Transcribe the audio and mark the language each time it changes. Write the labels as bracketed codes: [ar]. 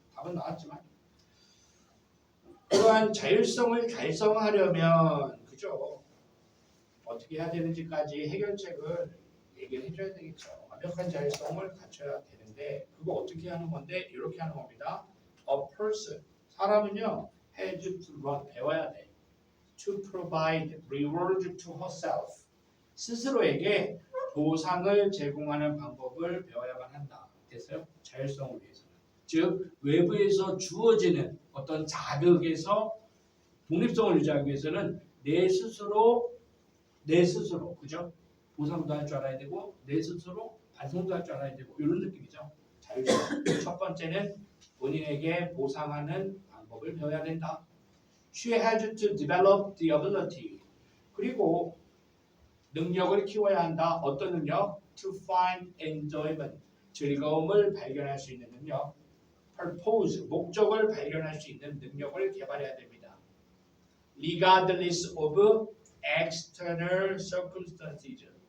[ko] 답은 나왔지만 그러한 자율성을 달성하려면 그죠? 어떻게 해야 되는지까지 해결책을 얘기를 해줘야 되겠죠. 완벽한 자율성을 갖춰야 되는데 그거 어떻게 하는 건데 이렇게 하는 겁니다. [en] A person [ko] 사람은요 [en] has to learn [ko] 배워야 돼. [en] To provide reward to herself [ko] 스스로에게 보상을 제공하는 방법을 배워야만 한다. 됐어요? 자율성을 위해서는. 즉 외부에서 주어지는 어떤 자극에서 독립성을 유지하기 위해서는 내 스스로 그죠? 보상도 할 줄 알아야 되고 내 스스로 반성도 할 줄 알아야 되고 이런 느낌이죠. 자율성. 첫 번째는 본인에게 보상하는 방법을 배워야 된다. [en] She has to develop the ability. [ko] 그리고 능력을 키워야 한다. 어떤 능력? [en] To find enjoyment. [ko] 즐거움을 발견할 수 있는 능력. [en] Purpose. [ko] 목적을 발견할 수 있는 능력을 개발해야 됩니다. [en] Regardless of external circumstances.